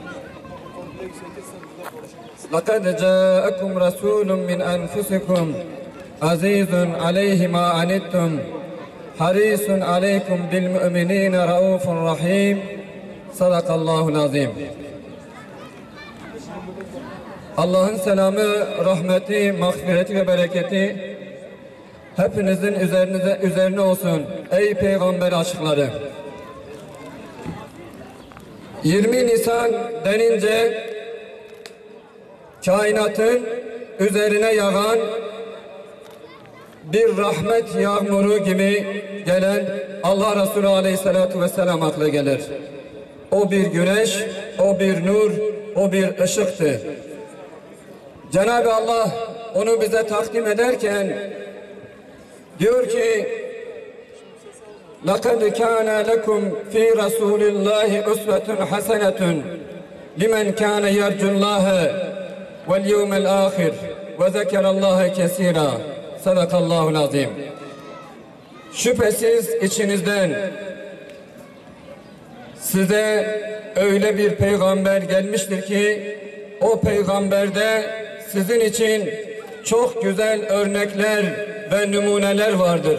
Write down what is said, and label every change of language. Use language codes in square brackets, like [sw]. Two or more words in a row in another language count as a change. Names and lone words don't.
[ar] لقد جاءكم رسول من أنفسكم عزيز عليه ما عنتم حريص عليكم بالمؤمنين رؤوف رحيم. صدق الله العظيم. [tr] Allah'ın selamı, rahmeti, mağfireti ve bereketi hepinizin üzerine olsun ey peygamber aşıkları. 20 Nisan denince kainatın üzerine yağan bir rahmet yağmuru gibi gelen Allah Resulü [ar] عليه الصلاة والسلام [tr] akla gelir. O bir güneş, o bir nur, o bir ışıktı. Cenab-ı Allah onu bize takdim ederken diyor ki [ar] لَقَدْ كَانَ لَكُمْ فِي رَسُولِ اللّٰهِ أُسْوَةٌ حَسَنَةٌ لِمَنْ كَانَ يَرْجُ اللّٰهَ وَالْيَوْمَ الْآخِرِ وَذَكَرَ اللّٰهَ كَثِيرًا صدق الله العظيم. [tr] Şüphesiz içinizden size öyle bir peygamber gelmiştir ki o peygamberde sizin için çok güzel örnekler ve numuneler vardır.